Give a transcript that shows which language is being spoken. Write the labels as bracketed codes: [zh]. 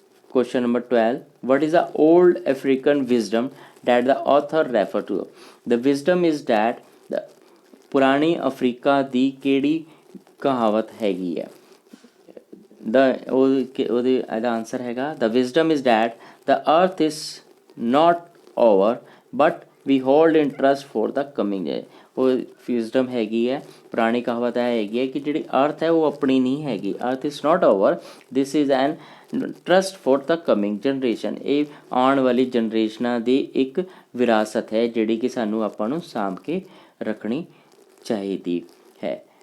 [en] Question number 12, what is the old African wisdom that the author refer to? The wisdom is that the [pa] ਪੁਰਾਣੀ Africa ਦੀ ਕਿਹੜੀ ਕਹਾਵਤ ਹੈਗੀ ਹੈ? ਉਹਦੇ ਇਹਦਾ ਆਨਸਰ ਹੈਗਾ [en] the wisdom is that the earth is not over but we hold in trust for the coming day। [pa] ਉਹ wisdom ਹੈਗੀ ਹੈ, ਪੁਰਾਣੀ ਕਹਾਵਤ ਇਹ ਹੈਗੀ ਹੈ ਕਿ ਜਿਹੜੀ ਅਰਥ ਹੈ ਉਹ ਆਪਣੀ ਨਹੀਂ ਹੈਗੀ। [en] Earth is not over, this is an trust for the coming generation. [pa] ਇਹ ਆਉਣ ਵਾਲੀ ਜਨਰੇਸ਼ਨਾਂ ਦੀ ਇੱਕ ਵਿਰਾਸਤ ਹੈ ਜਿਹੜੀ ਕਿ ਸਾਨੂੰ ਆਪਾਂ ਨੂੰ ਸਾਂਭ ਕੇ ਰੱਖਣੀ ਚਾਹੀਦੀ ਹੈ।